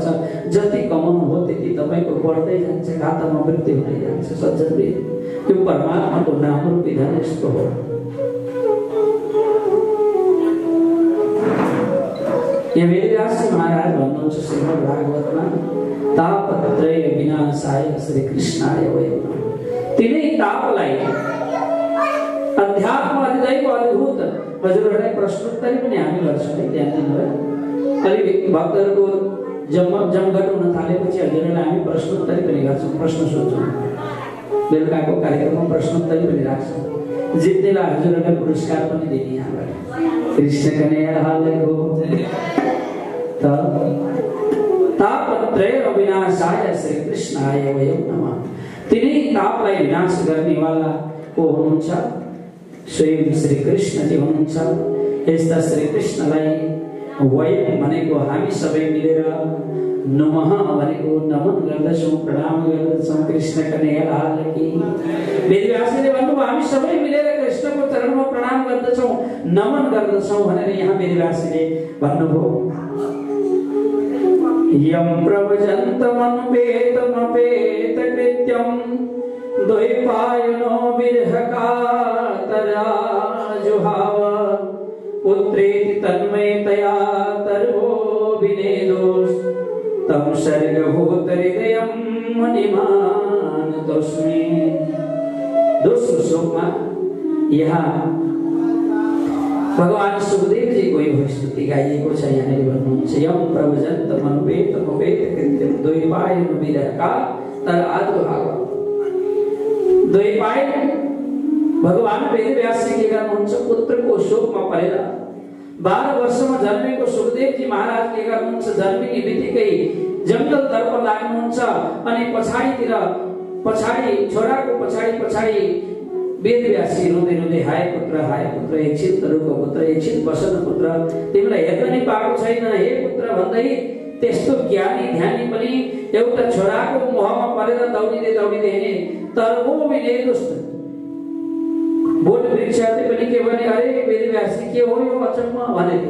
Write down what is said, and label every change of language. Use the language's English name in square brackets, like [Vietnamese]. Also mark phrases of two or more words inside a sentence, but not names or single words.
[Nepali] जति कमाउनु हो त्यति तपाईको बढ्दै जान्छ खातामा वृद्धि हुँदै जान्छ। सज्जनले यो परमात्माको नाम रूपी धन यस्तो हो। यहाँ वेदव्यास महाराज भन्नुहुन्छ श्रीमद् भागवतमा [Sanskrit] तापत्रय विनाशाय श्री कृष्णाय वयम् नमः। [Nepali] तिनै तापलाई अध्यात्म अधिदैव अद्भुत हजुरहरूलाई प्रश्नोत्तरी पनि हामी गर्छौँ है ध्यान दिनुभयो। अलि भक्तहरूको जमघट हुन थालेपछि हजुरहरूलाई हामी प्रश्नोत्तरी पनि गर्छौँ प्रश्न सोध्छौँ बेलुकाको कार्यक्रममा प्रश्नोत्तरी पनि राख्छौँ जित्नेलाई हजुरहरूलाई पुरस्कार पनि दिने यहाँबाट। [Sanskrit] कृष्ण कन्हैयालालको तापत्रय विनाशाय श्री कृष्णाय वयम् नमः। [Nepali] तिनै तापलाई विनाश गर्नेवाला को हुनुहुन्छ स्वयं श्री कृष्ण जी हुनुहुन्छ। यस्ता श्री कृष्णलाई वयम् भनेको हामी सबै मिलेर नमः भनेको नमन गर्दछौँ प्रणाम गर्दछौँ। कृष्ण कन्हैयालालकी वेदव्यासले भन्नुभयो हामी सबै मिलेर कृष्णको चरणमा प्रणाम गर्दछौँ नमन गर्दछौँ भनेर यहाँ वेदव्यासले भन्नुभयो। [Sanskrit] यं प्रवजन्तमनुपेतमपेत कृत्यं द्वैपायनो विरहकातराजुहाव पुत्रेति तन्मयतया तर्वो विनेदोस् तं सर्गभूतहृदयं मुनिमानतोऽस्मि। [Nepali] दोस्रो श्लोकमा यहाँ भगवान सुखदेव जी को यो स्तुति गाइएको छ। यहाँनिर भन्नुहुन्छ [Sanskrit] यं प्रवजन्तमनुपेतमपेत कृत्यं द्वैपायनो विरहकातराजुहाव। [Nepali] द्वैपायन भगवान वेदव्यास जी के गर्नुहुन्छ पुत्रको शोकमा परेर 12 वर्षमा जन्मेको सुखदेव जी महाराज के गर्नुहुन्छ जन्मिने बित्तिकै जंगल तर्फ लाग्नुहुन्छ अनि पछाडी छोराको पछाडी वेदव्यासी रुँदै रुँदै हाय पुत्र एकछिन तरुको पुत्र एकछिन बसन पुत्र तिमीलाई हेर्न नै पाएको छैन हे पुत्र भन्दै त्यस्तो ज्ञानी ध्यानी पनि एउटा छोराको मोहमा परेर दौडिँदै हिँडे [Sanskrit] तर वो विनेदोस् [Nepali] बोट वृक्षहरूले पनि के भने अरे वेदव्यासी के हो यो अचम्म भनेथे।